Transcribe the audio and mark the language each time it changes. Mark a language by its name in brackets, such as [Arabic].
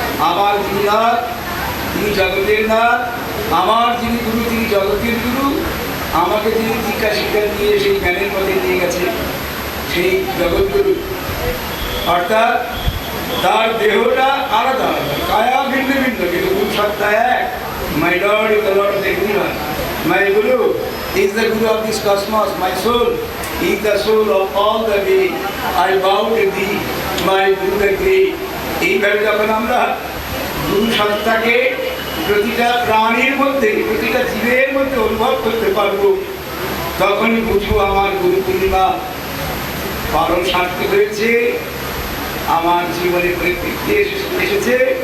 [Bangla] আমার যিনি নাথ তিনি জগতের নাথ, আমার যিনি গুরু তিনি জগতের গুরু। আমাকে যিনি দীক্ষা শিক্ষা দিয়ে সেই জ্ঞানের পথে নিয়ে গেছে সেই জগৎগুরু, অর্থাৎ তার দেহটা আলাদা আলাদা, কায়া ভিন্ন ভিন্ন, কিন্তু গুরু সত্তা এক। [English] My lord is the lord of everyone. My guru is the guru of this cosmos. My soul is the soul of all the being. I bow to thee, my Guru the Great. [Bangla] এইভাবে যখন আমরা গুরু সত্তাকে প্রতিটা প্রাণীর মধ্যে, প্রতিটা জীবের মধ্যে অনুভব করতে পারবো, তখনই বুঝবো আমার গুরু পূর্ণিমা পালন সার্থক হয়েছে, আমার জীবনে পরিতৃপ্তি এসেছে।